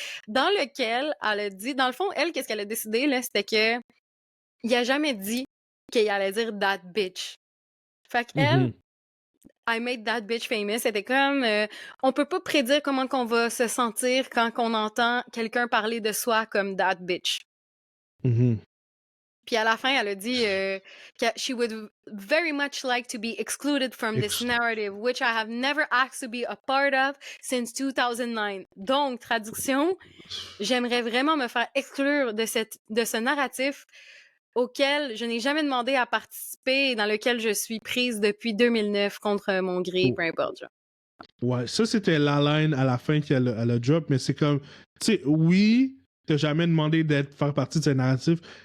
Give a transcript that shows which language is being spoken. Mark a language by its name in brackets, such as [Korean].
[French] Dans lequel elle a dit, dans le fond, elle, qu'est-ce qu'elle a décidé, là, c'était que il a jamais dit qu'il allait dire that bitch. Fait qu'elle, I made that bitch famous, c'était comme, on peut pas prédire comment qu'on va se sentir quand on entend quelqu'un parler de soi comme that bitch. [English] Puis à la fin, elle a dit que she would very much like to be excluded from this narrative, which I have never asked to be a part of since 2009. [French] Donc, traduction, j'aimerais vraiment me faire exclure de ce narratif auquel je n'ai jamais demandé à participer et dans lequel je suis prise depuis 2009 contre mon gré, peu importe. Genre. Ouais, ça c'était la line à la fin qu'elle a drop, mais c'est comme, tu sais, oui, t'as jamais demandé faire partie de ce narratif,